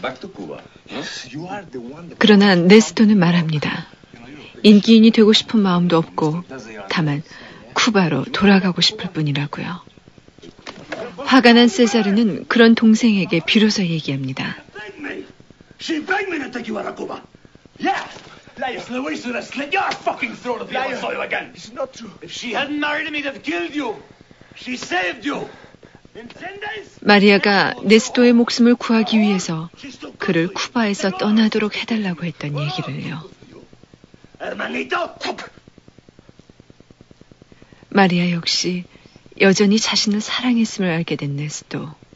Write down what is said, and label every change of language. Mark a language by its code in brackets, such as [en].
[en] Back to Cuba. Yes. You are the one. [ko] 그러나 네스토는 말합니다. 인기인이 되고 싶은 마음도 없고 다만 쿠바로 돌아가고 싶을 뿐이라고요. 화가 난 세자르는 그런 동생에게 비로소 얘기합니다. [en] She begged me to take you out of Cuba. Yeah. Luis would have slit your fucking throat if he ever saw you again. It's not true. If she hadn't married him, he'd have killed you. She saved you. [ko] 마리아가 네스토의 목숨을 구하기 위해서 그를 쿠바에서 떠나도록 해달라고 했던 얘기를요. [es] Hermanito. [ko] 마리아 역시 여전히 자신을 사랑했음을 알게 된 네스토.